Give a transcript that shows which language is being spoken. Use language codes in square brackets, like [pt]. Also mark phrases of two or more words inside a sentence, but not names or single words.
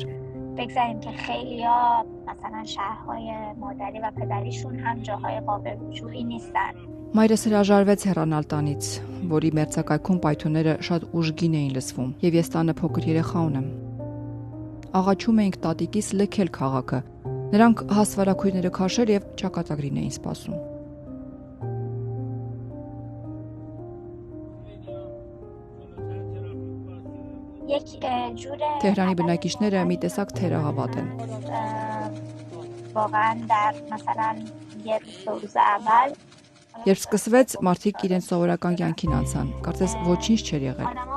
[fa] بگذاریم که خیلیا مثلا شهرهای مادری و پدریشون هم جاهای قابل رجوعی نیستن. [hy] Մայրս հրաժարվեց հեռանալ տանից, որի մերձակայքում պայթյունները շատ ուժգին էին լսվում, եւ ես տանը փոքր երեխա ունեմ։ Աղաչում էինք տատիկիս լքել քաղաքը։ Նրանք հասվարակույրները քաշել եւ ճակատագրին էին սպասում։ Թեհրանի բնակիչները մի տեսակ թերահավատ են։ Երբ սկսվեց, մարդիկ իրենց սովորական կյանքին անցան, կարծես ոչինչ չէր եղել։